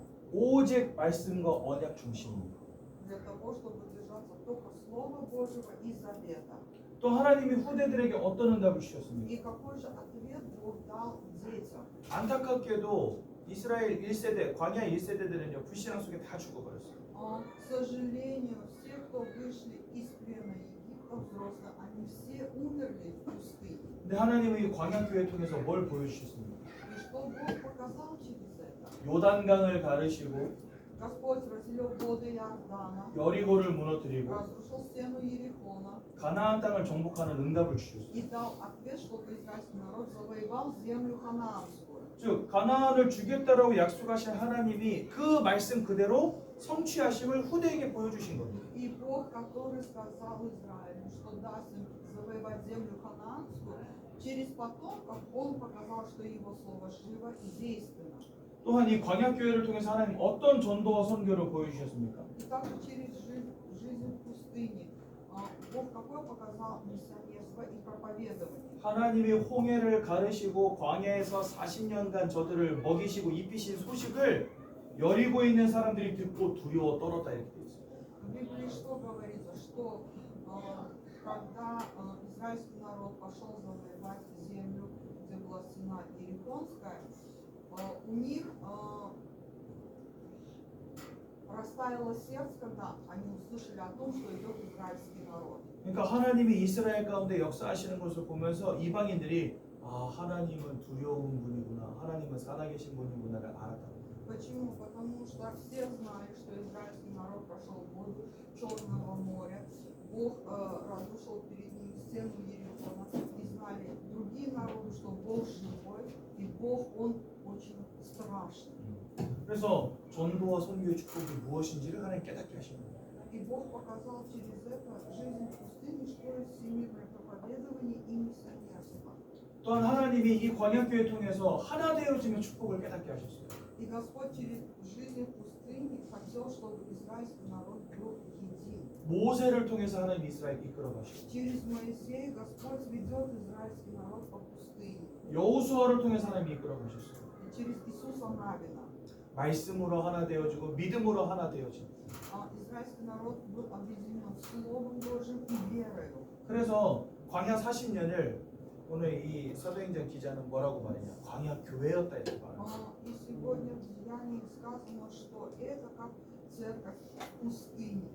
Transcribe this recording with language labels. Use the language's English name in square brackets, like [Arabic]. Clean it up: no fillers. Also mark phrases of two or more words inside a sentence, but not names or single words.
[Korean] 오직 말씀과 언약 중심입니다. [Russian] Для того, чтобы держаться только Слова Божьего и Завета. [Korean] 또 하나님이 후대들에게 어떤 응답을 주셨습니까? [Russian] И какой же ответ Бог дал детям? [Korean] 안타깝게도 이스라엘 1세대, 광야 1세대들은요 불신앙 속에 다 죽어버렸어요. [Russian] К сожалению, все, кто вышли из плена Египта, взрослые, они все умерли в пустыне. [Korean] 근데 하나님은 이 광야 교회 통해서 뭘 보여주셨습니까? [Russian] И что Бог показал через это? [Korean] 요단강을 가르시고 [Russian] Господь разделил воды Иордана, [Korean] 여리고를 무너뜨리고 [Russian] разрушил стену Ерихона [Korean] 가나안 땅을 정복하는 응답을 주셨어요. [Russian] и дал ответ, чтобы израильский народ завоевал землю ханаанскую. [Korean] 즉 가나안을 주겠다라고 약속하신 하나님이 그 말씀 그대로 성취하심을 후대에게 보여주신 겁니다. [Russian] И Бог, который сказал Израилю, что даст им завоевать землю ханаанскую, через потомков Он показал, что Его слово живо и действенно. [Korean] 또한 이 광야 교회를 통해서 하나님 어떤 전도와 선교를 보여주셨습니까? [Russian] И также через жизнь в пустыне Бог какое показал миссионерство и проповедование. [Korean] 하나님이 홍해를 가르시고 광야에서 40년간 저들을 먹이시고 입히신 소식을 여리고에 있는 사람들이 듣고 두려워 떨었다 이렇게 돼 있어요. [Russian] В Библии что говорится, что когда израильский народ пошел завоевать землю, где была стена Иерихонская, у них растаяло сердце, когда они услышали о том, что идет израильский народ. [Korean] 그러니까 하나님이 이스라엘 가운데 역사하시는 것을 보면서 이방인들이 아 하나님은 두려운 분이구나, 하나님은 살아계신 분이구나를 알았다. [Russian] Почему? Потому что все знали, что израильский народ прошел воду Черного моря, Бог разрушил перед ним стену Ерихона, и знали другие народы, что Бог живой, и Бог, Он очень страшный. [Korean] 그래서 전도와 선교의 축복이 무엇인지를 하나님 깨닫게 하시는 거예요. [Russian] И Бог показал через это жизнь в пустыне, что есть всемирное проповедование и миссионерство. [Korean] 또한 하나님이 이 광야교회 통해서 하나 되어지는 축복을 깨닫게 하셨어요. [Russian] И Господь через жизнь в пустыне хотел, чтобы израильский народ был един. [Korean] 모세를 통해서 하나님 이스라엘 이끌어 가시고 [Russian] Через Моисея Господь ведет израильский народ по пустыне. [Korean] 여호수아를 통해서 하나님 이끌어 가셨어요. [Russian] И через Иисуса Навина [Korean] 말씀으로 하나 되어지고 믿음으로 하나 되어지고. [Russian] израильский народ был объединен Словом Божьим и верою. [Korean] 그래서 광야 40년을 오늘 이 사도행전 기자는 뭐라고 말했냐? 광야 교회였다 이렇게 말해요. [Russian] И сегодня в Деянии сказано, что это как церковь в пустыне.